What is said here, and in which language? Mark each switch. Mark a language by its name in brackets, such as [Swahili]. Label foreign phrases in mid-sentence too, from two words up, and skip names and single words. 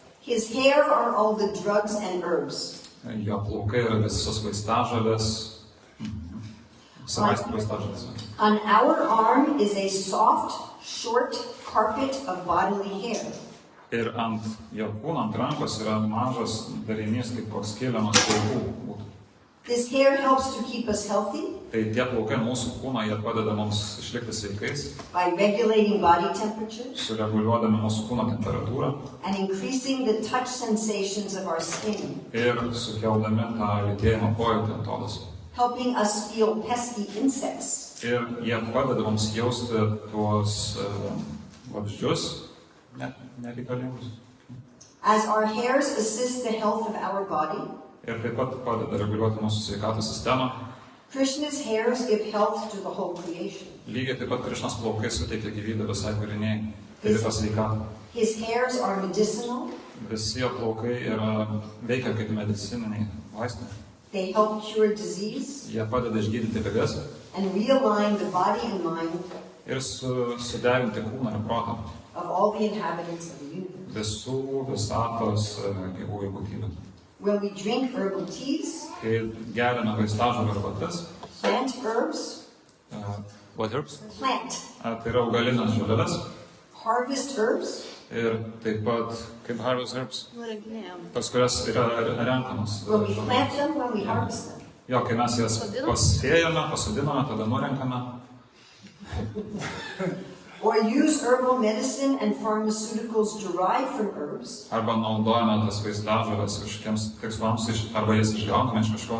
[English] His hair are all the drugs and herbs. [Lithuanian] Jo plaukai yra visos vaistažolės, savaistų vaistažolės. [English] On our arm is a soft, short carpet of bodily hair. [Lithuanian] Ir ant jo kūno, ant rankos yra mažas darinys, kaip koks kilimas plaukų būtų. [English] This hair helps to keep us healthy [Lithuanian] Tai tie plaukai mūsų kūno, jie padeda mums išlikti sveikais, [English] by regulating body temperature [Lithuanian] sureguliuodami mūsų kūno temperatūrą [English] and increasing the touch sensations of our skin, [Lithuanian] ir sukeldami tą lytėjimo pojūtį ant odos. [English] helping us feel pesky insects. [Lithuanian] Ir jie padeda mums jausti tuos vabzdžius, nereikalingus. [English] As our hairs assist the health of our body, [Lithuanian] Ir taip pat padeda reguliuoti mūsų sveikatos sistemą. [English] Krishna's hairs give health to the whole creation. [Lithuanian] Lygiai taip pat Krišnos plaukai suteikia gyvybę visai kūriniai. Tai visą sveikatą. [English] His hairs are medicinal. [Lithuanian] Visi jo plaukai veikia kaip medicininiai vaistai. [English] They help cure disease [Lithuanian] Jie padeda išgydyti ligas [English] and realign the body and mind [Lithuanian] ir suderinti kūną ir protą. [English] of all the inhabitants of the universe. [Lithuanian] Visų visatos gyvųjų būtybių. [English] When we drink herbal teas, [Lithuanian] Kai gerina vaistažolių arbatas, [English] plant herbs, what herbs? plant, [Lithuanian] Tai yra augalinės žolelės [English] harvest herbs, [Lithuanian] ir taip pat kaip [English] harvest herbs, [Lithuanian] Nurenginėjom. tas kurias yra renkamos. [English] when we plant them, when we harvest them. [Lithuanian] Jo, kai mes jas pasėjame, pasodiname, tada nurenkame. [English] Or use herbal medicine and pharmaceuticals derived from herbs [Lithuanian] Arba naudojame tas vaistažolės kažkokiems tikslams, arba jas išgauname iš kažko.